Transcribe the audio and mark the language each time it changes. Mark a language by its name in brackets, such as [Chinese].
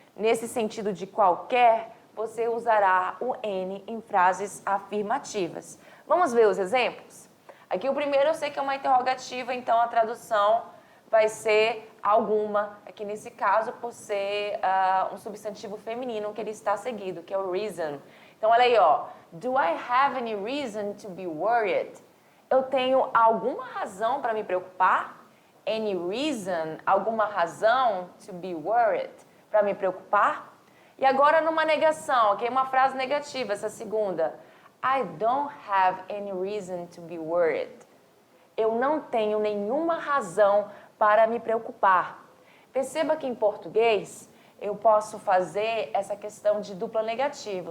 [Portuguese] Nesse sentido de qualquer, você usará o N em frases afirmativas. Vamos ver os exemplos? Aqui o primeiro eu sei que é uma interrogativa, então a tradução vai ser alguma, aqui nesse caso por ser um substantivo feminino que ele está seguido, que é o reason. Então olha aí, ó. [English] Do I have any reason to be worried? [Portuguese] Eu tenho alguma razão para me preocupar? [English] Any reason, [Portuguese] alguma razão [English] to be worried, [Portuguese] para me preocupar? E agora numa negação, ok? Uma frase negativa, essa segunda. [English] I don't have any reason to be worried. [Portuguese] Eu não tenho nenhuma razão para me preocupar. Perceba que em português eu posso fazer essa questão de dupla negativa.